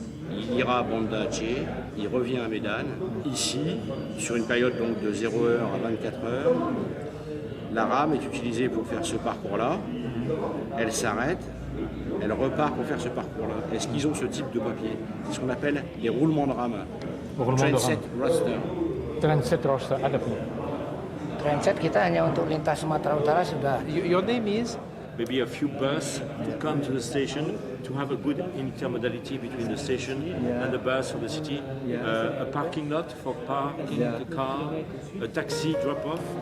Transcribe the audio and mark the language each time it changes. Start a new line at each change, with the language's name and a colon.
French: Il ira à Banda Aceh, il revient à Médane. Ici, sur une période donc de 0 heure à 24 heures, la rame est utilisée pour faire ce parcours-là. Elle s'arrête, elle repart pour faire ce parcours-là. Est-ce qu'ils ont ce type de papier? C'est ce qu'on appelle les roulements de rame.
English: Transit roster.
Indonesian: Transit roster ada punya. Transit kita hanya untuk lintas Sumatera Utara sudah.
English: Your name is? Maybe a few bus to come to the station, to have a good intermodality between the station and the bus of the city, a parking lot for parking the car, a taxi drop-off.